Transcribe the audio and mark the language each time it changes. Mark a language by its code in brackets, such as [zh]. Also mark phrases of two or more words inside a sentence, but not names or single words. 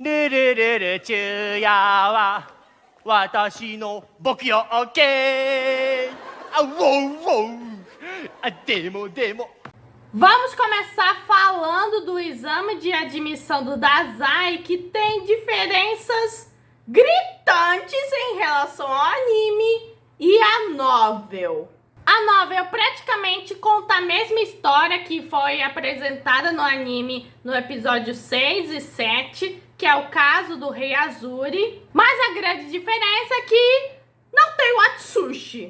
[ja] るるる昼夜は私の僕よ OK あウォウウォウあでも [pt] Vamos começar falando do exame de admissão do Dazai, que tem diferenças gritantes em relação ao anime e a novel. A novel praticamente conta a mesma história que foi apresentada no anime no episódio 6 e 7, que é o caso do Rei Azuri, mas a grande diferença é que não tem o Atsushi.